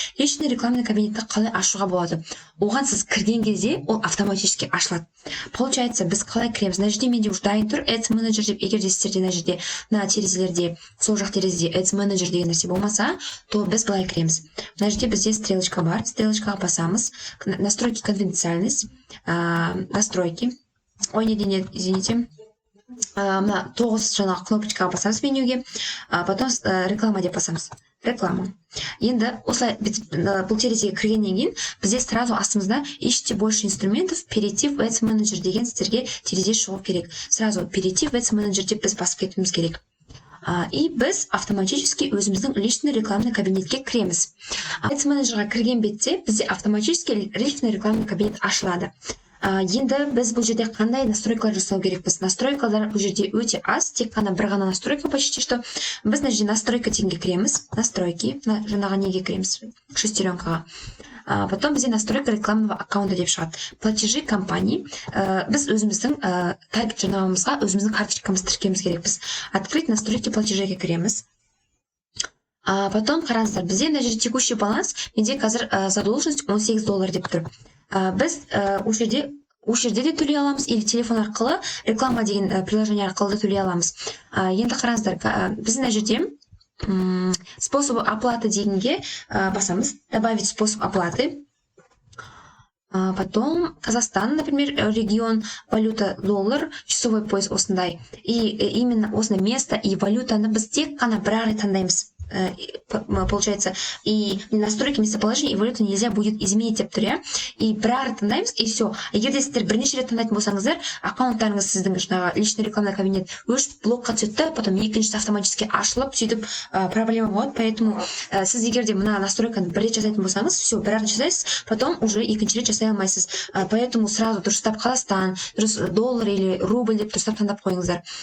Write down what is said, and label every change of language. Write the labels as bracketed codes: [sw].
[ru] Личный рекламный [kk] кабинетті қалай ашуға болады? Оған сіз кірген кезде ол автоматически ашылады. Получается, біз қалай кіреміз? Мына жерде менде уже дайын тұр Ads Manager деп, егер де сіздерде мына жерде мына терезелерде, сол жақ терезеде Ads Manager деген нәрсе болмаса, то біз былай кіреміз. Мына жерде бізде стрелочка бар, стрелочкаға басамыз. [ru] Настройки конфиденциальность, настройки. Ой, не, извините. [kk] Мына 9 жаңағы кнопочкаға басамыз менюге, потом реклама деп басамыз. Реклама. Енді осылай бұл терезеге кіргеннен кейін бізде сразу астымызда [ru] ищите больше инструментов, перейти в Ads Manager [kk] деген сіздерге терезе шығу керек. [ru] Сразу перейти в Ads Manager [kk] деп біз басып кетуіміз керек. И біз автоматически өзіміздің личный рекламный кабинетке кіреміз. Ads Managerға кірген бетте бізде автоматически личный рекламный кабинет ашылады. Енді біз бұл жерде қандай настройкалар жасау керекпіз? Настройкалар бұл жерде өте аз, тек қана бір ғана настройка [ru] почти что. [kk] Біз мына жерде настройка дегенге кіреміз. Настройки, жаңағы неге кіреміз? Шестеренкаға. [ru] Потом [kk] бізде [ru] настройка рекламного аккаунта [kk] деп шығады. [ru] Платежи компании. [kk] Біз өзіміздің таргет жарнамамызға өзіміздің карточкамызды тіркеуіміз керекпіз. [ru] Открыть настройки платежеге кіреміз. [kk] Потом қараңыздар, бізде мына жерде [ru] текущий баланс, [kk] менде қазір задолженность $18 деп тұр. Біз осы жерде де төлей аламыз, или телефон арқылы реклама деген приложение арқылы да төлей аламыз. Енді қараңыздар, біз мына жерде [ru] способы оплаты [kk] дегенге басамыз, [ru] добавить способ оплаты. Потом Казахстан, например, регион, валюта доллар, часовой пояс осындай. [kk] И именно осындай место и валютаны біз тек қана бір ақ таңдаймыз. [ru] Получается, и настройки местоположения и валюту нельзя будет изменить [kk] деп тұр, [ru] и [kk] бір таңдаймыз, [ru] и все. [kk] Егер де сіздер бірнеше рет таңдайтын болсаңыздар, аккаунттарыңыз сіздің жаңағы [ru] личный рекламный кабинет [kk] өшіп блокқа түседі, потом екіншісі автоматически ашылып, сөйтіп проблема болады. Поэтому сіз егер де мына настройканы бір рет жасайтын болсаңыз, все, бір жасайсыз, потом уже екінші рет жасай алмайсыз. Поэтому сразу дұрыстап Қазақстан, дұрыс доллар или рубль деп дұрыстап таңдап қойыңыздар.